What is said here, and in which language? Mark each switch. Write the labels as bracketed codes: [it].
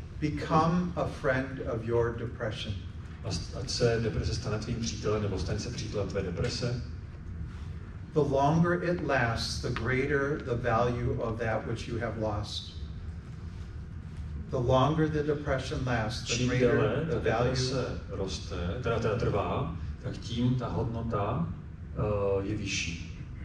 [en] Become a friend of your depression. [cs] Ať se deprese stane tvým přítelem, nebo staň se přítelem tvé deprese. [en] The longer it lasts, the greater the value of that which you have lost. The longer the depression lasts, the greater the value. [cs] Roste, teda trvá, tak tím ta hodnota je vyšší.